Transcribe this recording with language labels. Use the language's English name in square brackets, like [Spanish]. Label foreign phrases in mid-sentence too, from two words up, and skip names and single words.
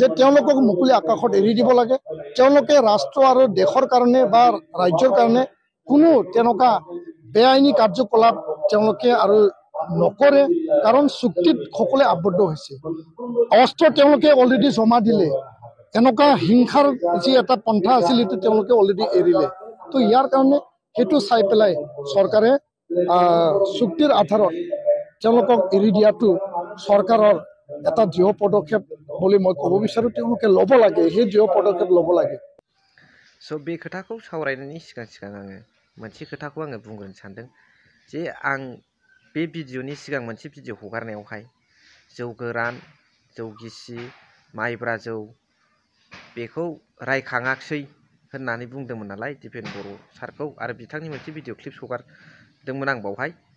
[Assamese] তেওঁলোকক মুকলি আকাশত এৰি দিব লাগে তেওঁলোকে ৰাষ্ট্ৰ আৰু দেশৰ কাৰণে বা ৰাজ্যৰ কাৰণে কোনো তেনেকুৱা বেআইনী কাৰ্যকলাপ তেওঁলোকে আৰু নকৰে কাৰণ চুক্তিত সকলে আবদ্ধ হৈছে অস্ত্ৰ তেওঁলোকে অলৰেডি জমা দিলে এনেকুৱা হিংসাৰ যি এটা পন্থা আছিল এটো তেওঁলোকে অলৰেডি এৰিলে তো ইয়াৰ কাৰণে হেতু চাই পেলাই চৰকাৰে চুক্তিৰ আধাৰত তেওঁলোকক এৰি দিয়াটো চৰকাৰৰ এটা দৃঢ় পদক্ষেপ বুলি মই ক'ব বিচাৰো তেওঁলোকে ল'ব লাগে সেই দৃঢ় পদক্ষেপ ল'ব লাগে [Bodo] स' बे खोथाखौ सावरायनायनि सिगां आङो मोनसे खोथाखौ आङो बुंग्रोनो सानदों जे आं बे भिडिअनि सिगां मोनसे भिडिअ हगारनायावहाय जौ गोरान जौ गिसि माइब्रा जौ बेखौ रायखाङाखसै होननानै बुंदोंमोन नालाय दिपेन बर' सारखौ आरो बिथांनि मोनसे भिडिअ क्लिप्स हगारदोंमोन आं बावहाय